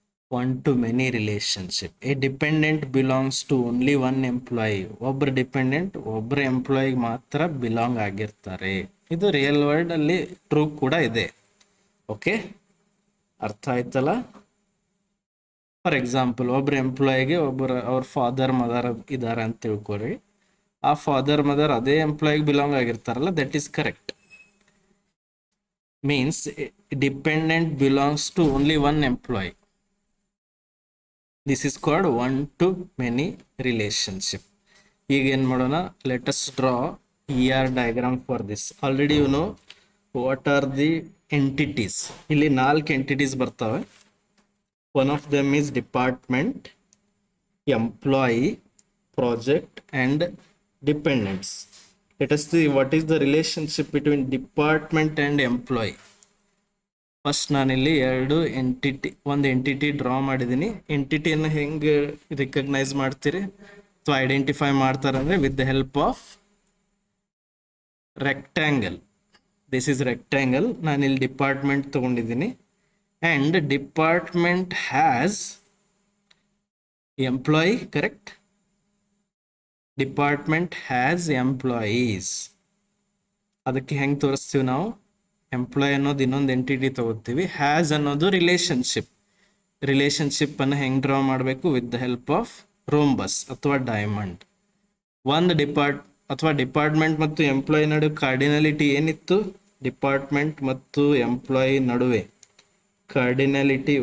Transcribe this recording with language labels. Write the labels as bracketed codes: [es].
[en] 1 to many relationship. A dependent belongs to only one employee. [kn] ಒಬ್ಬರು dependent ಒಬ್ಬರ ಎಂಪ್ಲಾಯಿಗೆ ಮಾತ್ರ belong ಆಗಿರ್ತಾರೆ. ಇದು ರಿಯಲ್ ವರ್ಲ್ಡ್ ಅಲ್ಲಿ ಟ್ರೂ ಕೂಡ ಇದೆ. ಓಕೆ, ಅರ್ಥ ಆಯ್ತಲ್ಲ? ಫಾರ್ ಎಕ್ಸಾಂಪಲ್, ಒಬ್ಬರು ಎಂಪ್ಲಾಯಿಗೆ ಅವ್ರ ಫಾದರ್ ಮದರ್ ಇದ್ದಾರೆ ಅಂತ ತಿಳ್ಕೊರಿ. ಆ ಫಾದರ್ ಮದರ್ ಅದೇ ಎಂಪ್ಲಾಯಿಗೆ belong ಆಗಿರ್ತಾರಲ್ಲ, [en] That is correct. Means dependent belongs to only one employee. This is called 1 to many relationship. [kn] ಈಗ ಏನು ಮಾಡೋಣ? [en] Let us draw ER diagram for this. Already you know what are the entities. [kn] ಇಲ್ಲಿ 4 entities ಬರ್ತವೆ. [en] One of them is department, employee, project and dependents. Let us see what is the relationship between department and employee. [kn] First ನಾನಿಲ್ಲಿ ಒಂದು entity draw ಮಾಡಿದ್ದೀನಿ. ಎಂಟಿಟಿಯನ್ನು ಹೆಂಗೆ recognise ಮಾಡ್ತೀರಿ ಅಥವಾ identify ಮಾಡ್ತಾರೆ ಅಂದರೆ [en] With the help of rectangle. This is rectangle. [kn] ನಾನಿಲ್ಲಿ department ತೊಗೊಂಡಿದ್ದೀನಿ. [en] And department has employee, correct? Department has employees. [kn] ಅದಕ್ಕೆ ಹೆಂಗೆ ತೋರಿಸ್ತೀವಿ ನಾವು? ಎಂಪ್ಲಾಯ್ ಅನ್ನೋದು ಇನ್ನೊಂದು ಎಂಟಿಟಿ ತಗೋತೀವಿ. ಹ್ಯಾಸ್ ಅನ್ನೋದು ರಿಲೇಶನ್ಶಿಪ್. ರಿಲೇಶನ್ಶಿಪ್ ಅನ್ನು ಹೆಂಗೆ ಡ್ರಾ ಮಾಡಬೇಕು? [en] with the help of [kn] rhombus ಅಥವಾ ಡೈಮಂಡ್. ಒಂದು ಡಿಪಾರ್ಟ್ಮೆಂಟ್ ಮತ್ತು ಎಂಪ್ಲಾಯಿ ನಡುವೆ ಕಾರ್ಡಿನಾಲಿಟಿ ಏನಿತ್ತು? ಡಿಪಾರ್ಟ್ಮೆಂಟ್ ಮತ್ತು ಎಂಪ್ಲಾಯಿ ನಡುವೆ ಕಾರ್ಡಿನಾಲಿಟಿ.